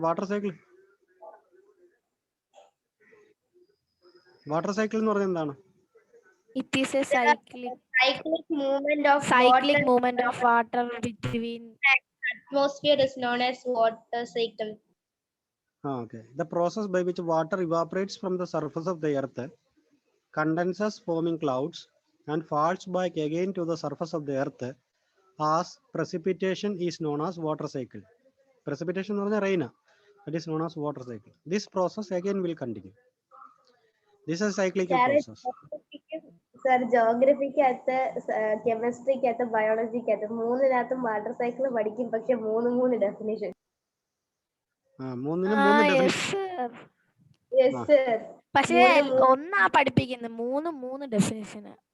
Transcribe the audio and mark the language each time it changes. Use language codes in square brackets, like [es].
[ml] Water cycle എന്ന് പറഞ്ഞാൽ എന്താണ്? [en] It is a cyclic movement of water between atmosphere is known as water cycle. Okay, the process by which water evaporates from the surface of the earth, condenses forming clouds, and falls back again to the surface of the earth as precipitation is known as water cycle. Precipitation or the rain, that is known as water cycle. This process again will continue. This is a cyclical process. [ml] Sir, geography ക്കകത്ത്, chemistry ക്കകത്ത്, biology ക്കകത്ത് മൂന്നിനകത്തും water cycle പഠിക്കും. പക്ഷെ മൂന്ന് definition. മൂന്നിനും മൂന്ന് definition. [en] Yes, sir. [ml] പക്ഷേ മൂന്ന് ഒന്നാ പഠിപ്പിക്കുന്നത് മൂന്ന് ഡെഫിനിഷന്.